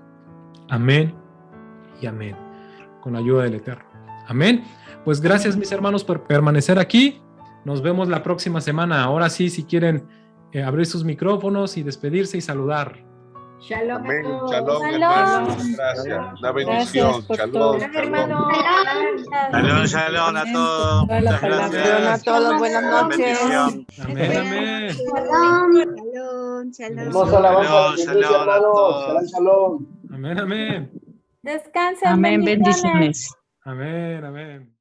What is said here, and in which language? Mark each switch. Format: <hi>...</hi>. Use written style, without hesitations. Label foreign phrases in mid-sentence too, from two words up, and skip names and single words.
<es>Amén y amén. Con la ayuda del Eterno. Amén. Pues gracias, mis hermanos, por permanecer aquí. Nos vemos la próxima semana. Ahora sí, si quieren abrir sus micrófonos y despedirse y saludar. Shalom Amén. a todos. Shalom, hermano. Gracias. Una bendición. Shalom. Shalom, hermano.</es> <he>שלום שלום</he> <es>a todos. Muchas Shalom a gracias. todos, buenas noches. Bendición. Amén, amén.</es> <he>שלום שלום.</he> <es>Hermosa alabanza de Shalom, iglesia, shalom a hermanos. todos. Shalom. Amén, amén. Descansen. Amén, bendiciones. Amén, amén.</es>